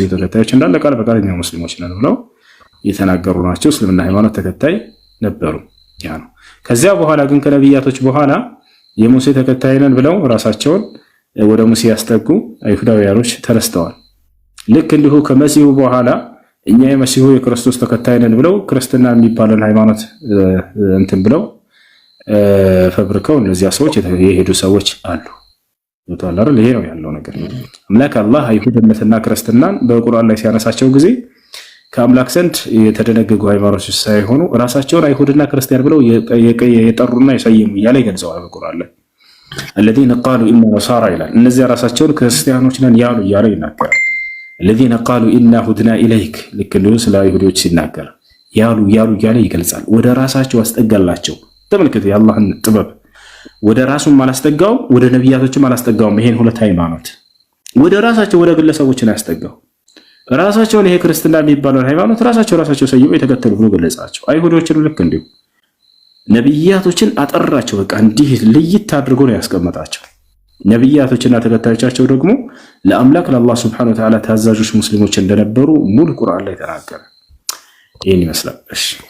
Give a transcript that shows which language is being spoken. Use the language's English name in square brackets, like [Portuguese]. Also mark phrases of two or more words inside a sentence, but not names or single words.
[Amharic] ተከታዮች እንዳለ ቃል በቃል እኛ ሙስሊሞች ነን ብለው የተናገሩ ናቸው። እስልምና ሃይማኖት ተከታይ ነበሩ። ያ ነው። ከዚያ በኋላ ግን ከነብያቶች በኋላ የሙሴ ተከታይ ነን ብለው ራሳቸውን ወደ ሙሴ ያስጠጉ አይሁዳውያኖች ተነስተዋል። ልክ እንዲሁ ከመሲሁ በኋላ እኛ የመሲሁ የክርስቶስ ተከታይ ነን ብለው ክርስትና የሚባልን ሃይማኖት እንትን ብለው ፈብርከው እነዚያ ሰዎች የሄዱ ሰዎች አሉ። ቶታል አይደል? ይሄ ነው ያለው ነገር። አምላክ አላህ አይሁድነትና ክርስትናን በቁርአን ላይ ሲያነሳቸው ጊዜ ከአምላክ ዘንድ የተደነገጉ ሃይማኖቶች ሳይሆኑ ራሳቸውን አይሁድና ክርስቲያን ብለው የጠሩና የሰየሙ እያለ ይገልጸዋል በቁርአን ላይ። الذين [Arabic] قالوا إنا نصارى [Amharic] ይላል። እነዚያ ራሳቸውን ክርስቲያኖች ነን ያሉ እያለ ይናገራል። [Arabic] الذين قالوا إنا هدنا إليك [Amharic] ልክ እንደው ስለ አይሁዶች ሲናገር ያሉ እያለ ይገልጻል። ወደ ራሳቸው አስጠጋላቸው። ተመልከቱ የአላህን ጥበብ። ወደ ራሱም አላስጠጋው፣ ወደ ነቢያቶችም አላስጠጋውም። ይሄን ሁለት ሃይማኖት ወደ ራሳቸው ወደ ግለሰቦች ነው ያስጠጋው። ራሳቸውን ይሄ ክርስትና የሚባለው ሃይማኖት ራሳቸው ሰይበው የተከተሉ ብሎ ገለጻቸው። አይሁዶችን ልክ እንዲሁ ነቢያቶችን አጠራቸው። በቃ እንዲህ ለይት አድርጎ ነው ያስቀመጣቸው። ነቢያቶችና ተከታዮቻቸው ደግሞ ለአምላክ ለአላህ [Arabic] سبحانه وتعالى [Amharic] ታዛዦች ሙስሊሞች እንደነበሩ ሙሉ ቁርአን ላይ ተናገረ። ይሄን ይመስላል። እሺ